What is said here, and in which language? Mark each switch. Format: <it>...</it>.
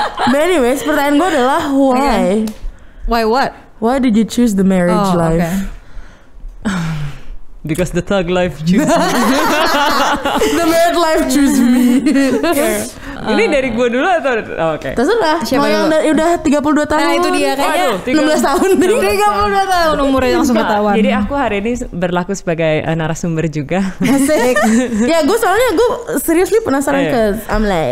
<en>But anyways,</en> <id>pertanyaan gue adalah</id> <en>why? Why what? Why did you choose the marriage life? Because the thug life choose me. The married life choose me.</en> <id>Ini dari gue dulu atau oke. Terserah. Mau yang udah 32 tahun. Nah itu dia kayaknya 16 tahun. 32 tahun umurnya langsung ketahuan. Jadi aku hari ini berlaku sebagai narasumber juga. Asik. Ya gue soalnya gue</id> <en>seriously</en> <id>penasaran</id> <en>cause I'm like.</en>